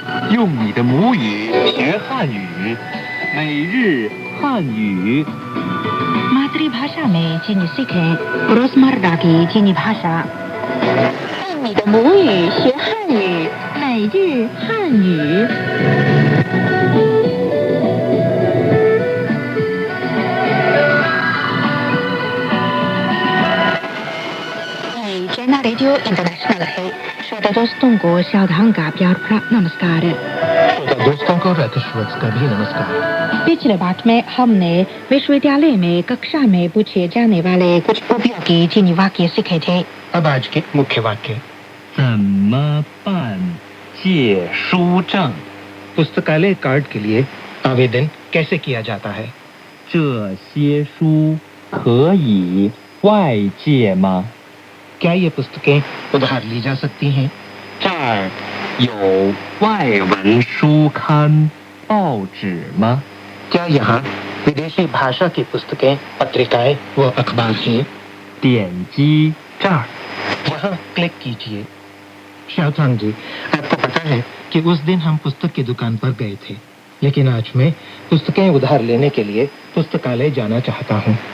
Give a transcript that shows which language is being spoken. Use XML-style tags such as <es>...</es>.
<zh>用你的母语学汉语，每日汉语。</zh> <hi>मातृभाषा में चीनी सीखें रोजमर्रा की चीनी भाषा।</hi> <zh>用你的母语学汉语，每日汉语。</zh> <hi>चैना रेडियो इंटरनेशनल है। श्रोता दोस्तों को सावधान का प्यार भरा नमस्कार। श्रोता दोस्तों को रैतश्वत का भी नमस्कार। पिछले बात में हमने विश्वविद्यालय में कक्षा में पूछे जाने वाले कुछ उपयोगी चीनी वाक्य सीखे थे। अब आज के मुख्य वाक्य।</hi> <zh>怎么办借书证？</zh> <hi>पुस्तकालय कार्ड के लिए आवेदन कैसे किया जाता है?</hi> <zh>这些书可以外借吗？</zh> <hi>क्या ये पुस्तकें उधार ली जा सकती हैं?</hi> <zh>这儿有外文书刊、报纸吗？</zh> <hi>क्या यहाँ विदेशी भाषा की पुस्तकें, पत्रिकाएं व अखबार हैं?</hi> <zh>点击这儿。</zh> <hi>यहाँ क्लिक कीजिए। शाओतांग जी, आपको पता है कि उस दिन हम पुस्तक की दुकान पर गए थे, लेकिन आज मैं पुस्तकें उधार लेने के लिए पुस्तकालय जाना चाहता हूँ।</hi>